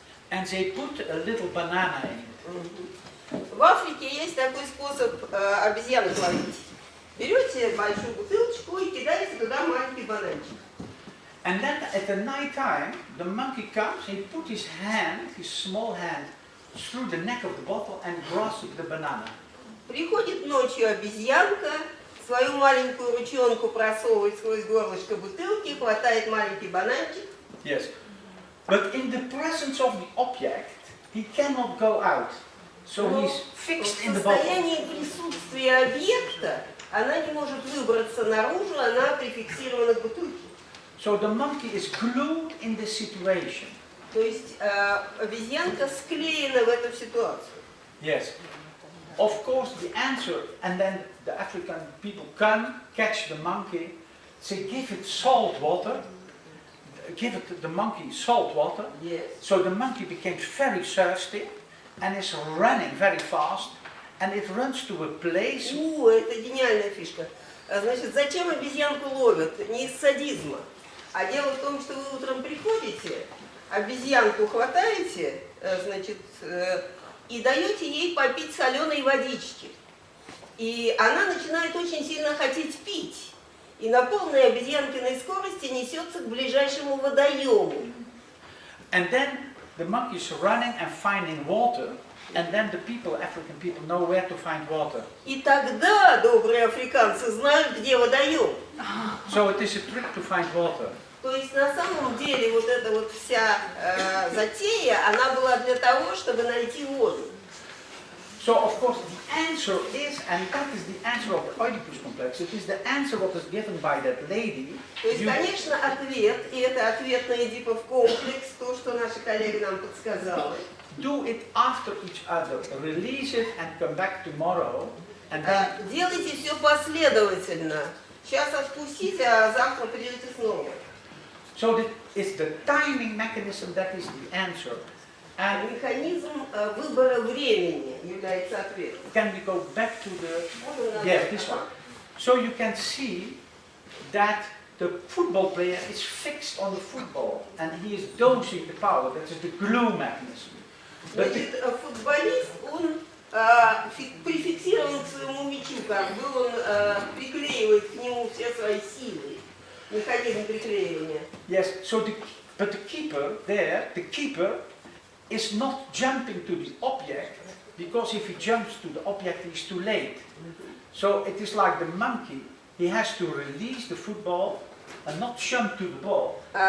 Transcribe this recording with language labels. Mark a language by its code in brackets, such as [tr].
[en] And they put a little banana in it. [ru] В Африке есть такой способ обезьянок ловить. Берете большую бутылочку и кидаете туда маленький бананчик. [en] And then at the night time, the monkey comes, he put his hand, his small hand, through the neck of the bottle and grasps the banana. [ru] Приходит ночью обезьянка, свою маленькую ручонку просовывает сквозь горлышко бутылки, хватает маленький бананчик. [en] Yes. But in the presence of the object, he cannot go out. So he's fixed in the [ru] В [en] bottle. [ru] состоянии присутствия объекта она не может выбраться наружу, она прификсирована к бутылке. [en] So the monkey is glued in this situation. [ru] То есть обезьянка склеена в эту ситуацию. [en] Yes. Of course, the answer, and then the African people come, catch the monkey, they give it salt water, give it the monkey salt water. Yes. So the monkey becomes very thirsty and is running very fast, and it runs to a place. [ru] Это гениальная фишка. Значит, зачем обезьянку ловят? Не из садизма. А дело в том, что вы утром приходите, обезьянку хватаете, значит, и даете ей попить соленой водички. И она начинает очень сильно хотеть пить. И на полной обезьянкиной скорости несется к ближайшему водоему. [en] And then the monkey is running and finding water, and then the people, African people, know where to find water. [ru] И тогда добрые африканцы знают, где водоем. [en] So it is a trick to find water. [ru] То есть на самом деле вот эта вот вся затея, она была для того, чтобы найти воду. [en] So of course the answer is, and that is the answer of the Oedipus complex, it is the answer what is given by that lady. [ru] То есть, конечно, ответ, и это ответ на Эдипов комплекс, то, что наша коллега нам подсказала. [en] Do it after each other, release it and come back tomorrow. And then [ru] Делайте все последовательно. Сейчас отпустите, а завтра придете снова. [en] so that it's the timing mechanism that is the answer. And [ru] Механизм выбора времени является ответом. [en] can we go back to the yes, this one. So you can see that the football player is fixed on the football and he is dosing the power. That is the glue mechanism. But [ru] Значит, футболист, он прификсирован к своему мячу, как бы он приклеивает к нему все свои силы. Механизм приклеивания. [en] yes, so but the keeper there, the keeper is not jumping to the object, because if he jumps to the object, he's too late. So it is like the monkey, he has to release the football and not jump to the ball.